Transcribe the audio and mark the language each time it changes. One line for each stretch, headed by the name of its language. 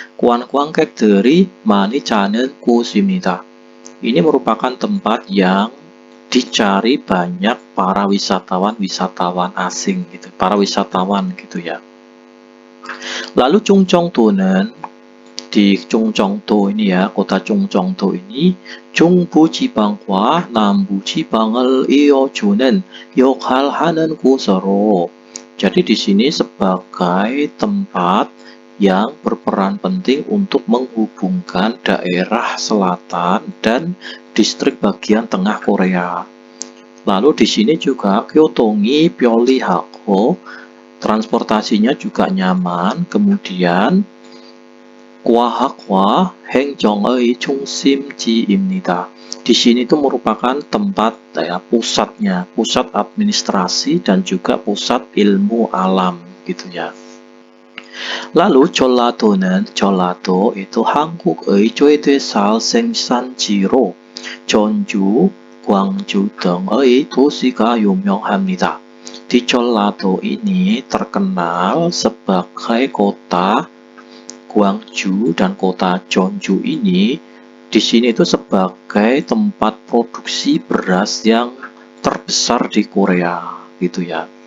Korean: 관광객들이 많이 찾는 곳입니다.
Indonesian: Ini merupakan tempat yang dicari banyak para wisatawan asing gitu, para wisatawan gitu ya. Lalu Chungcheongdo는, di Chungcheongdo ini ya, kota Chungcheongdo ini
Korean: 중부지방과 남부지방을 이어주는 역할을 하는 곳으로.
Indonesian: Jadi di sini sebagai tempat yang berperan penting untuk menghubungkan daerah selatan dan distrik bagian tengah Korea. Lalu di sini juga
Korean: 교통이 편리하고,
Indonesian: transportasinya juga nyaman.
Korean: Kemudian 과학과 행정의 중심지입니다.
Indonesian: Di sini itu merupakan tempat ya, pusat administrasi dan juga pusat ilmu alam gitu ya.
Korean: Lalu 전라도는, 전라도 itu 한국의 최대쌀 생산지로 전주, 광주 등의 도시가 유명합니다.
Indonesian: Di 전라도 ini terkenal sebagai kota Gwangju dan kota Jeonju ini. Di sini itu sebagai tempat produksi beras yang terbesar di Korea gitu ya.